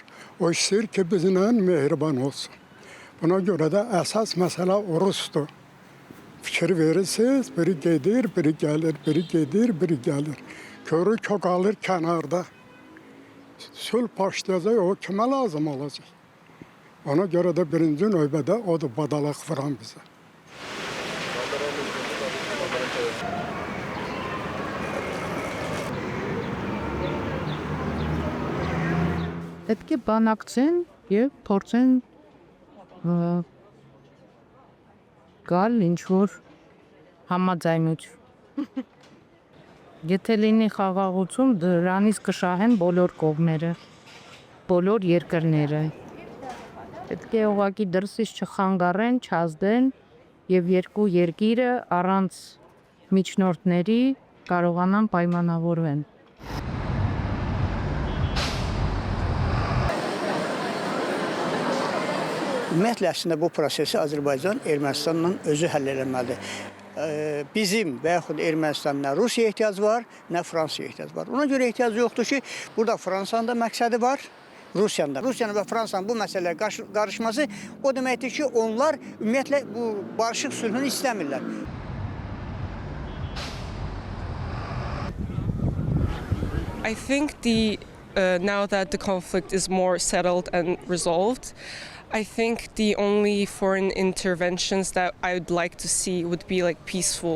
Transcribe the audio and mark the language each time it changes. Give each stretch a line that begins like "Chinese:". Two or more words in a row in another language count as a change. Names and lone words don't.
Azerbaijani: O istəyir ki, bizimlə mehriban olsun. Buna görə də əsas məsələ Rusdur. Fikir verirsiniz, biri gedir, biri gəlir, biri gedir, biri gəlir. Körü kök alır kənarda. Sülh başlayacaq, o kimə lazım olacaq? Ona görə də birinci növbədə odur badalaq vuran bizə.
Armenian: Պետք է բանակցեն եւ փորձեն գալ ինչ-որ համաձայնություն։ Եթե լինի խաղաղություն, դրանից կշահեն բոլոր կողմերը, բոլոր երկրները։ Պետք է ուղղակի դրսից չխանգարեն, չազդեն եւ երկու երկիրը առանց միջնորդների կարողանան պայմանավորվեն։
Azerbaijani: Ümumiyyətlə əslində bu prosesi Azərbaycan Ermənistanla özü həll eləməlidir. Bizim və yaxud Ermənistanın nə Rusiyaya ehtiyac var, nə Fransaya ehtiyac var. Ona görə ehtiyac yoxdur ki, burada Fransanın da məqsədi var, Rusiyanın da. Rusiyanın və Fransanın bu məsələyə qarışması o deməkdir ki, onlar ümumiyyətlə bu barışıq sülhünü istəmirlər.
English: I think now that the conflict is more settled and resolved, I think the only foreign interventions that I would like to see would be like peaceful.